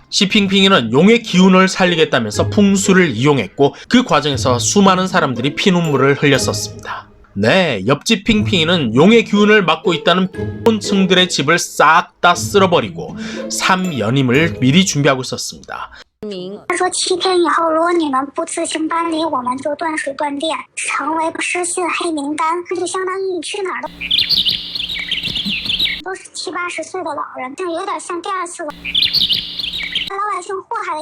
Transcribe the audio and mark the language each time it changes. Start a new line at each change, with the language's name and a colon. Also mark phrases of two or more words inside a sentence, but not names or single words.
Korean: 시핑핑이는 용의 기운을 살리겠다면서 풍수를 이용했고 그 과정에서 수많은 사람들이 피눈물을 흘렸었습니다. 네, 옆집 핑핑이는 용의 기운을 맡고 있다는 촌층들의 집을 싹 다 쓸어버리고 3연임을 미리 준비하고 있었습니다.
Chinese: 他说7天以后，如果你们不自行搬离，我们就断水断电，成为失信黑名单，那就相当于你去哪儿都是70、80岁的老人，这有点像第二次老百姓祸害了